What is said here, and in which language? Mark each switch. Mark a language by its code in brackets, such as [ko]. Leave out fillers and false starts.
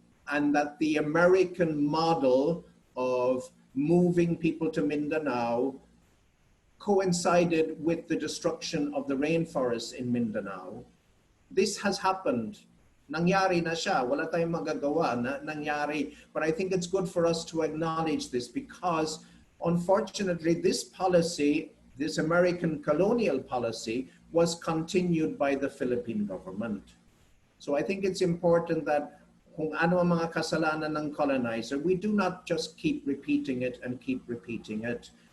[en] And that the American model of moving people to Mindanao coincided with the destruction of the rainforests in Mindanao. This has happened. [tl] Nangyari na siya. Wala tayong magagawa na nangyari. [en] But I think it's good for us to acknowledge this, because unfortunately this policy, this American colonial policy, was continued by the Philippine government. So I think it's important that [tl] kung ano ang mga kasalanan ng colonizer, [en] we do not just keep repeating it and keep repeating it.